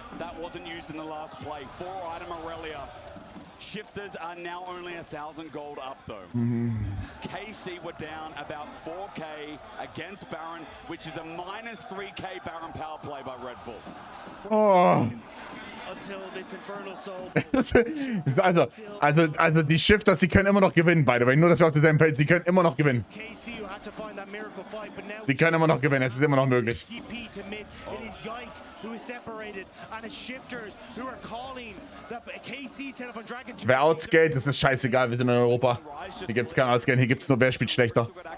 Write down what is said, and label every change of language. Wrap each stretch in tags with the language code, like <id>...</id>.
<en>That wasn't used in the last play. 4-item Aurelia. Shifters are now only 1,000 gold up though. KC were down about 4k against Baron, which is a -3k Baron power play by Red Bull. Oh. Until this infernal soul.</en> <de>Also die Shifters, die können immer noch gewinnen,</de> <en>by the way.</en> <de>Nur, dass wir auf derselben Page, die können immer noch gewinnen.</de> <en>KC who had to find that miracle fight, but now</en> <de>Die können immer noch gewinnen, es ist immer noch möglich.</de> <en>TP to mid. It is Yike who is separated, and it's Shifters who are calling that KC set up on Dragon 2.</en> <de>Wer outscaled, das ist scheißegal, wir sind in Europa. Hier gibt es kein Outscale, hier gibt es nur, wer spielt schlechter.</de>